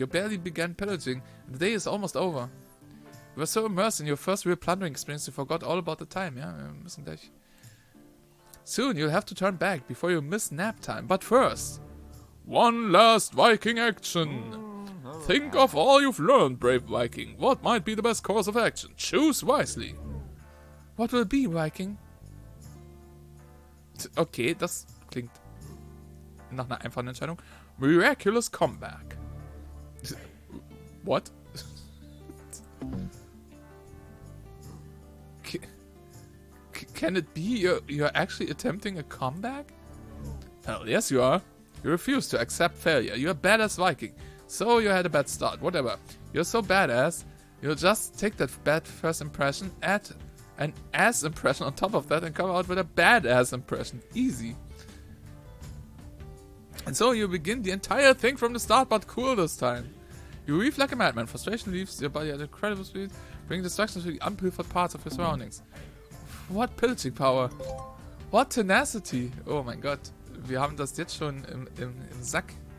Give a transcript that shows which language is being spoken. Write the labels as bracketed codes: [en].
[en] You barely began pillaging, and the day is almost over. You were so immersed in your first real plundering experience you forgot all about the time. [de] Ja, wir müssen gleich. [en] Soon you'll have to turn back before you miss nap time. But first, one last Viking action. Think of all you've learned, brave Viking. What might be the best course of action? Choose wisely. What will be, Viking? [de] Okay, das klingt nach einer einfachen Entscheidung. [en] Miraculous comeback. What? Can it be you're actually attempting a comeback? Hell yes you are. You refuse to accept failure. You're a badass Viking. So you had a bad start. Whatever. You're so badass. You'll just take that bad first impression, add an ass impression on top of that, and come out with a badass impression. Easy. And so you begin the entire thing from the start, but cool this time. You weave like a madman. Frustration leaves your body at incredible speed, bringing destruction to the unpurified parts of your surroundings. What pillaging power. What tenacity. [de] Oh mein Gott. Wir haben das jetzt schon im Sack.